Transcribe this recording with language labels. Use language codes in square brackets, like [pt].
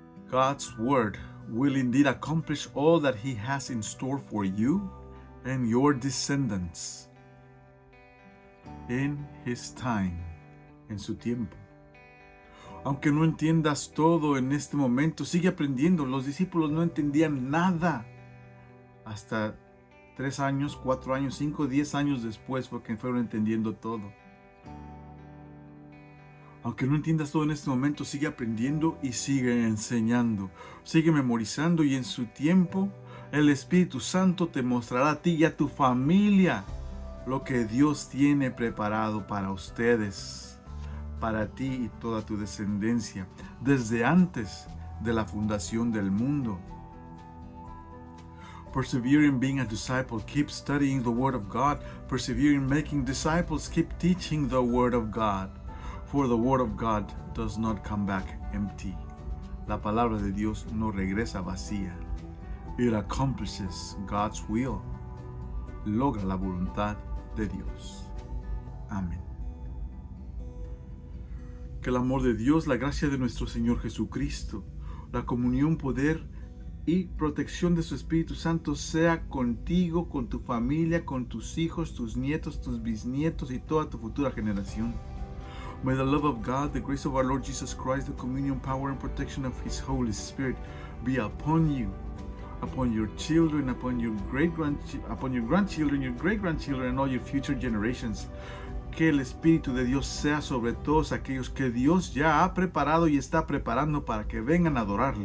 [en] God's word will indeed accomplish all that He has in store for you and your descendants in His time, [es] en su tiempo. Aunque no entiendas todo en este momento, sigue aprendiendo. Los discípulos no entendían nada. Hasta 3 años, 4 años, 5, 10 años después fue que fueron entendiendo todo. Aunque no entiendas todo en este momento, sigue aprendiendo y sigue enseñando. Sigue memorizando y en su tiempo el Espíritu Santo te mostrará a ti y a tu familia lo que Dios tiene preparado para ustedes, para ti y toda tu descendencia, desde antes de la fundación del mundo. [en] Persevere in being a disciple. Keep studying the Word of God. Persevere in making disciples. Keep teaching the Word of God. For the Word of God does not come back empty. [es] La palabra de Dios no regresa vacía. [en] It accomplishes God's will. [es] Logra la voluntad de Dios. Amén. Que el amor de Dios, la gracia de nuestro Señor Jesucristo, la comunión, poder y protección de su Espíritu Santo sea contigo, con tu familia, con tus hijos, tus nietos, tus bisnietos y toda tu futura generación. [en] May the love of God, the grace of our Lord Jesus Christ, the communion, power, and protection of His Holy Spirit be upon you, upon your children, upon your grandchildren, your great-grandchildren, and all your future generations. [es] Que el Espíritu de Dios sea sobre todos aquellos que Dios ya ha preparado y está preparando para que vengan a adorarle en el nuevo templo de Génesis. Amén.